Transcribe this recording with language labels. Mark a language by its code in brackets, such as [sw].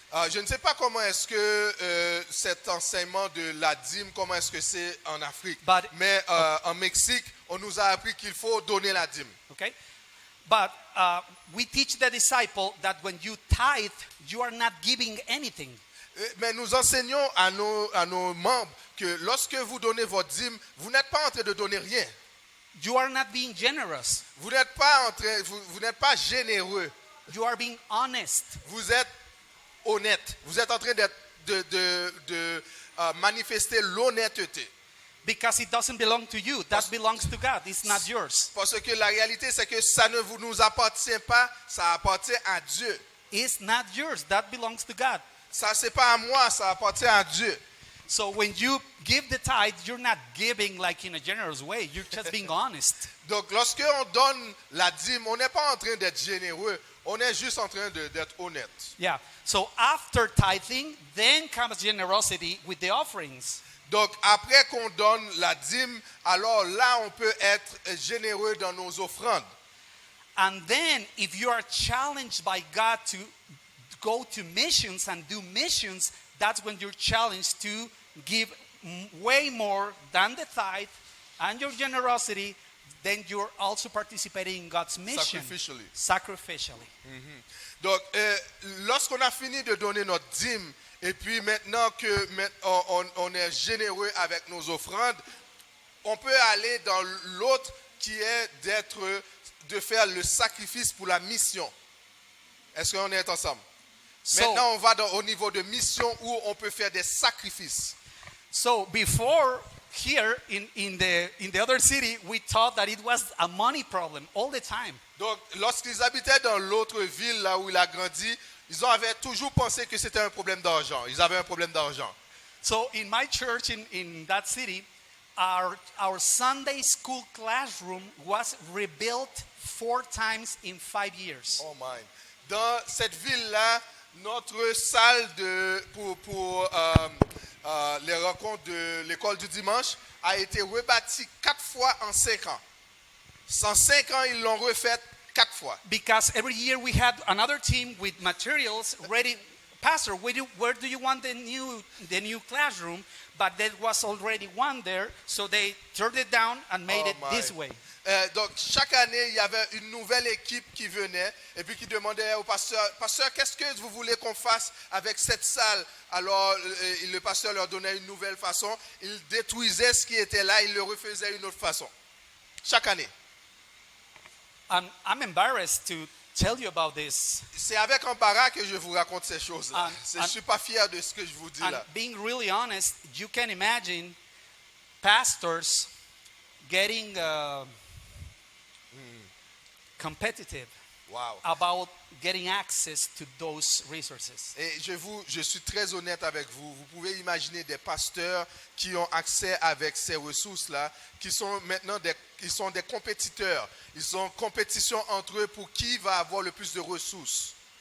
[fr] Je ne sais pas comment est-ce que cet enseignement de la dîme, comment est-ce que c'est en Afrique. Mais en Mexique, on nous a appris qu'il faut donner la dîme. [en] Okay? But we teach the disciple that when you tithe, you are not giving anything. [fr] Mais nous enseignons à nos membres que lorsque vous donnez votre dîme, vous n'êtes pas en train de donner rien. [en] You are not being generous. [fr] Vous n'êtes pas généreux. [en] You are being honest. [fr] Vous êtes honnête. Vous êtes en train de manifester l'honnêteté. [en] Because it doesn't belong to you. That belongs to God. It's not yours. [fr] Parce que la réalité, c'est que ça ne nous appartient pas, ça appartient à Dieu. [en] It's not yours. That belongs to God. [fr] Ça, c'est pas à moi, ça appartient à Dieu. [en] So when you give the tithe, you're not giving like in a generous way. You're just being honest. [fr] Donc, lorsque on donne la dîme, on n'est pas en train d'être généreux, on est juste en train d'être honnête. [en] Yeah. So after tithing, then comes generosity with the offerings. [fr] Donc, après qu'on donne la dîme, alors là, on peut être généreux dans nos offrandes. [en] And then if you are challenged by God to go to missions and do missions, that's when you're challenged to give way more than the tithe and your generosity, then you're also participating in God's mission. Sacrificially. [fr] Donc, lorsqu'on a fini de donner notre dîme, et puis maintenant on est généreux avec nos offrandes, on peut aller dans l'autre qui est de faire le sacrifice pour la mission. Est-ce qu'on est ensemble? Maintenant, on va au niveau de mission où on peut faire des sacrifices. [en] So before here in the other city, we thought that it was a money problem all the time. [fr] Donc, lorsqu'ils habitaient dans l'autre ville là où il a grandi, ils avaient toujours pensé que c'était un problème d'argent. Ils avaient un problème d'argent. [en] So in my church in that city, our Sunday school classroom was rebuilt 4 times in 5 years. Oh my! [fr] Dans cette ville là, notre salle pour les rencontres de l'école du dimanche a été rebâtie 4 fois en 5 ans. En 5 ans, ils l'ont refaite 4 fois. [en] Because every year we had another team with materials ready. Pastor, where do you want the new classroom? But there was already one there, so they turned it down and made it this way. [fr] Donc chaque année, il y avait une nouvelle équipe qui venait et puis qui demandait au pasteur, qu'est-ce que vous voulez qu'on fasse avec cette salle? Alors le pasteur leur donnait une nouvelle façon. Il détruisait ce qui était là, il le refaisait une autre façon. Chaque année. [en] I'm embarrassed to tell you about this. [fr] C'est avec embarras que je vous raconte ces choses-là. Je ne suis pas fier de ce que je vous dis là. [en] Being really honest, you can imagine pastors getting competitive about getting access to those resources. [fr] Et je suis très honnête avec vous. Vous pouvez imaginer des pasteurs qui ont accès avec ces ressources-là, qui sont maintenant ils sont des compétiteurs. Ils sont en compétition entre eux pour qui va avoir le plus de ressources.